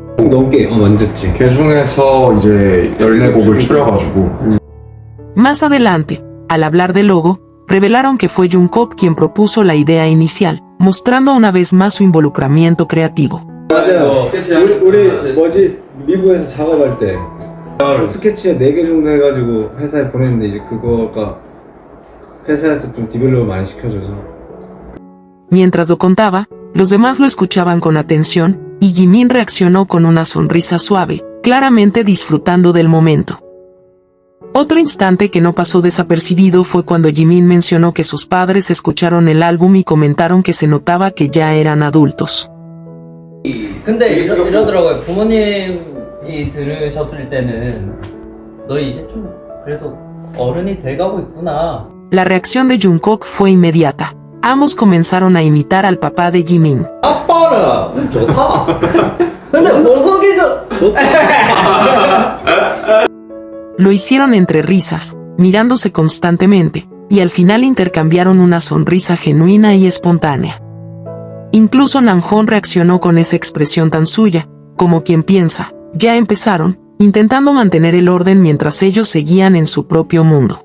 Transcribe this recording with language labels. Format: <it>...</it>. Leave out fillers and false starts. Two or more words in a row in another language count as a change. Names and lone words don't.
<es>Más adelante, al hablar del logo, revelaron que fue Jungkook quien propuso la idea inicial, mostrando una vez más su involucramiento creativo.</es> <ko>스케치에 4개 정도 해가지고 회사에 보냈는데 이제 그거가 회사에서 좀 디벨롭을 많이 시켜줘서.</ko> <es>Mientras lo contaba, los demás lo escuchaban con atención, y Jimin reaccionó con una sonrisa suave, claramente disfrutando del momento. Otro instante que no pasó desapercibido fue cuando Jimin mencionó que sus padres escucharon el álbum y comentaron que se notaba que ya eran adultos.</es> <ko>근데 이러더라고요. 부모님이 들으셨을 때는 너 이제 좀 그래도 어른이 돼가고 있구나.</ko> <es>La reacción de Jungkook fue inmediata. Ambos comenzaron a imitar al papá de Jimin.</es> <ko>아빠는 좋다. 근데 보석이죠.</ko> <es>Lo hicieron entre risas, mirándose constantemente, y al final intercambiaron una sonrisa genuina y espontánea. Incluso Namjoon reaccionó con esa expresión tan suya, como quien piensa, ya empezaron, intentando mantener el orden mientras ellos seguían en su propio mundo.</es>